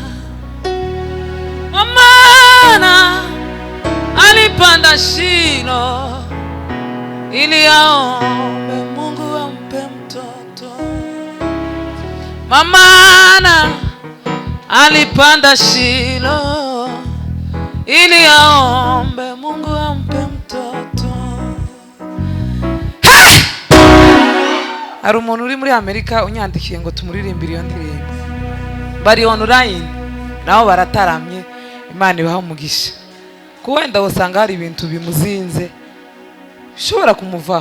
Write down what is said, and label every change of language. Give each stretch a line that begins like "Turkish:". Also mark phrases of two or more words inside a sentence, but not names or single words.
Swahili: Mama alipanda Shilo ili aombe Mungu ampe mtoto. Mama alipanda Shilo ili aombe Mungu ampe mtoto.
Kinyarwanda: Hari umuntu uri muri Amerika unyandikiye ngo tumuririmbire iyo ndirimbo. Bari online nabo barataramye, Imana ibaha umugisha. Kuwenda usanga hari ibintu bimuzinze bishobora kumuvaho.